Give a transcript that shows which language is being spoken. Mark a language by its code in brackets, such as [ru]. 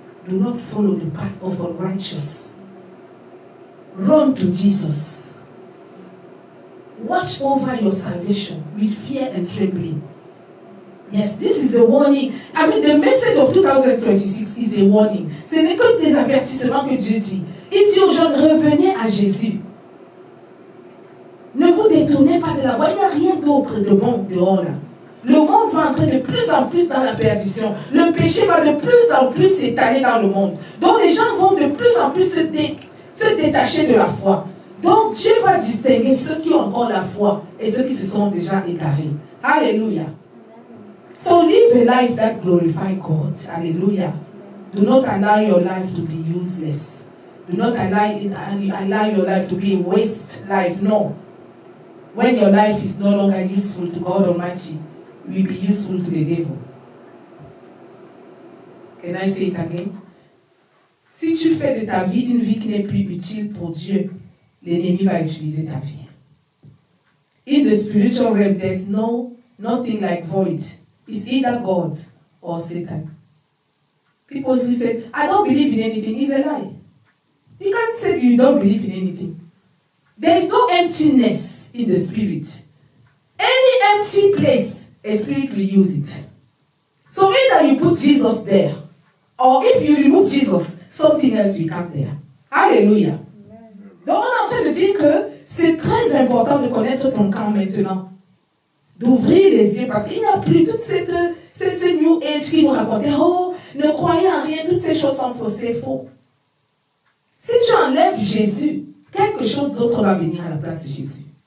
[en] Do not follow the path of unrighteous. Run to Jesus. Watch over your salvation with fear and trembling. Yes, this is the warning. I mean, the message of 2026 is a warning. [fr] Ce n'est que des avertissements que Dieu dit. Il dit aux gens, revenez à Jésus. Ne vous détournez pas de la voie. Il n'y a rien d'autre de bon dehors là. Le monde va entrer de plus en plus dans la perdition. Le péché va de plus en plus s'étaler dans le monde. Donc les gens vont de plus en plus se détacher de la foi. Donc Dieu va distinguer ceux qui ont encore la foi et ceux qui se sont déjà égarés. [en] Alléluia. So live a life that glorifies God. Hallelujah. Do not allow your life to be useless. Do not allow your life to be a waste life. No. When your life is no longer useful to God Almighty, it will be useful to the devil. Can I say it again? [fr] Si tu fais de ta vie une vie qui n'est plus utile pour Dieu, l'ennemi va utiliser ta vie. [en] In the spiritual realm, there's nothing like void. It's either God or Satan. People who say, I don't believe in anything, is a lie. You can't say you don't believe in anything. There is no emptiness in the spirit. Any empty place, a spirit will use it. So either you put Jesus there, or if you remove Jesus, something else will come there. Hallelujah. [fr] Donc on est en train de dire que c'est très important de connaître ton camp maintenant. D'ouvrir les yeux, parce qu'il n'y a plus toute ces New Age qui nous racontaient, oh, ne croyez en rien, toutes ces choses sont fausses, c'est faux. Si tu enlèves Jésus, quelque chose d'autre va venir à la place de Jésus.